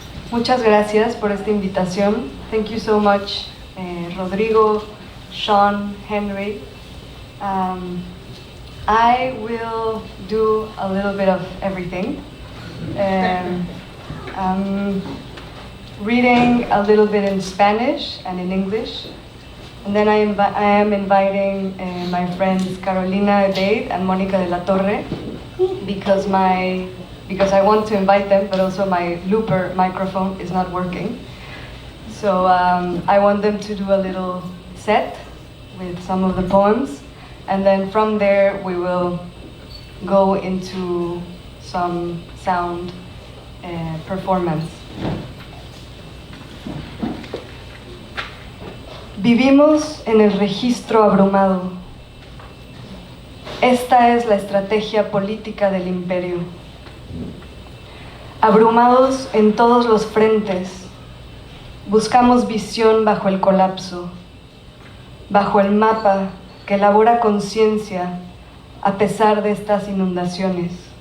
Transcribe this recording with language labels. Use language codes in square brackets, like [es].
[es] Muchas gracias por esta invitación. [en] Thank you so much, Rodrigo, Sean, Henry. I will do a little bit of everything. I'm reading a little bit in Spanish and in English. And then I am inviting my friends Carolina Dade and Monica de la Torre because I want to invite them, but also my looper microphone is not working. So I want them to do a little set with some of the poems, and then from there we will go into some sound performance. [es] Vivimos en el registro abrumado. Esta es la estrategia política del imperio. Abrumados en todos los frentes, Buscamos visión bajo el colapso, bajo el mapa que elabora conciencia a pesar de estas inundaciones.